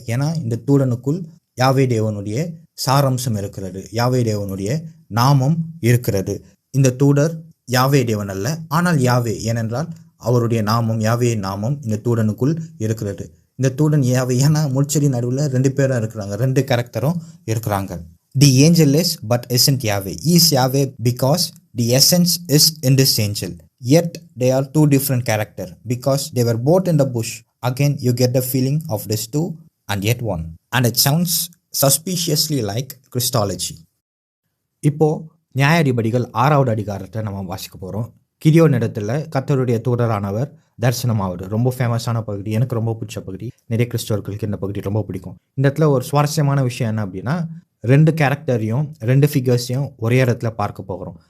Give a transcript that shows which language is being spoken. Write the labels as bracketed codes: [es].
[ta] ஏன்னா இந்த தூதனுக்குள் யாவே தேவனுடைய சாரம்சம் இருக்கிறது, யாவே தேவனுடைய நாமம் இருக்கிறது. இந்த தூதர் யாவே தேவன் அல்ல, ஆனால் யாவே, ஏனென்றால் அவருடைய நாமம், யாவே நாமம் இந்த தூதனுக்குள் இருக்கிறது. இந்த தூதன் யாவே, ஏன்னா முள்செடி நடுவில் 2 பேரும் இருக்கிறாங்க, 2 கேரக்டரும் இருக்கிறாங்க. [en] The angel is but isn't Yahweh. Is Yahweh because the essence is in this angel. Yet they are 2 different characters because they were both in the bush. Again you get the feeling of this 2 and yet 1. And it sounds suspiciously like Christology. [ta] இப்போ நியாயாதிபதிகள் 6வது அதிகாரத்தை நம்ம வாசிக்க போகிறோம். கிதியோன் இடத்துல கர்த்தருடைய தூதரானவர் தரிசனமாவது. ரொம்ப ஃபேமஸான பகுதி, எனக்கு ரொம்ப பிடிச்ச பகுதி. நிறைய கிறிஸ்தவர்களுக்கு இந்த பகுதி ரொம்ப பிடிக்கும். இந்த இடத்துல ஒரு சுவாரஸ்யமான விஷயம் என்ன அப்படின்னா, 2 கேரக்டரையும் 2 ஃபிகர்ஸையும் ஒரே இடத்துல பார்க்க போகிறோம்.